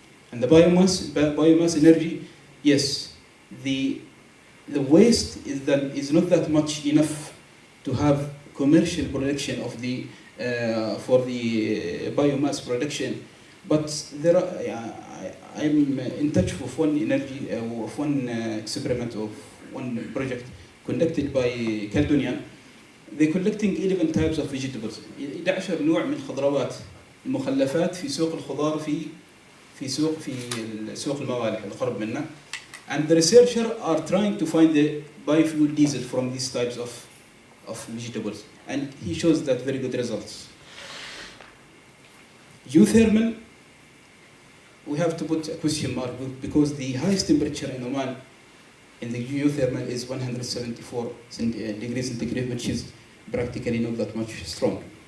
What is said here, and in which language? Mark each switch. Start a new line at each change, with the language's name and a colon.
English: And the biomass energy, yes, the waste is not that much enough to have commercial production of the for the biomass production, but there are, I'm in touch with one experiment of one project conducted by Caledonian. They're collecting 11 types of vegetables.
Arabic: 11 نوع من الخضروات المخلفات في سوق الخضار في سوق الموالح القرب منا.
English: And the researchers are trying to find the biofuel diesel from these types of vegetables. And he shows that very good results. Geothermal, we have to put a question mark because the highest temperature in Oman in the geothermal is 174 degrees centigrade, which is practically not that much strong.